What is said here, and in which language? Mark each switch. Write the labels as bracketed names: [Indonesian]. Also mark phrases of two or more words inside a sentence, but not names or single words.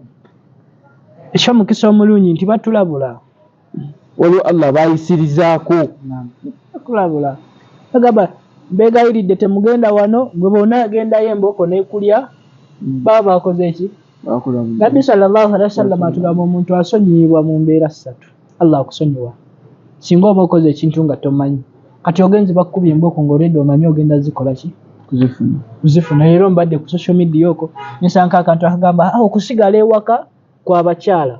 [Ganda] Eky'omukisa omulungi nti batulabula. Waliwo Allah bayisirizaako. Batulabula. Bagamba mbeegayiridde temugenda wano, gwe bonna agendayo emboko n'ekulya baba bakoze ki? Nabbi [Arabic] صلى الله عليه وسلم [Ganda] atugamba omuntu asonyiibwa mu mbeera ssatu. Allah akusonyiwa singa oba okoze ekintu nga tomanyi. Kati ogenze bakkubye emboko ng'oledde omanyi ogenda zikola ki? Kuzifuna. Leero mbadde ku [English] social media [Ganda] okwo nisanka akantu akagamba okusigala ewaka kw'abakyala.